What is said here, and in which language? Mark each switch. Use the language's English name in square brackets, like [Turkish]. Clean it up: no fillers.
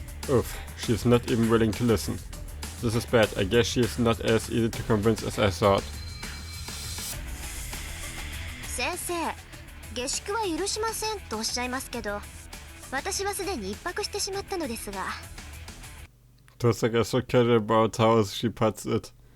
[English] Oof, she's not even willing to listen. This is bad. I guess she is not as easy to convince as I thought. [Japanese] 先生、下宿は許しませんとおっしゃいますけど、私はすでに一泊してしまったのですが。 [English] Tosaka is so casual about how she puts it.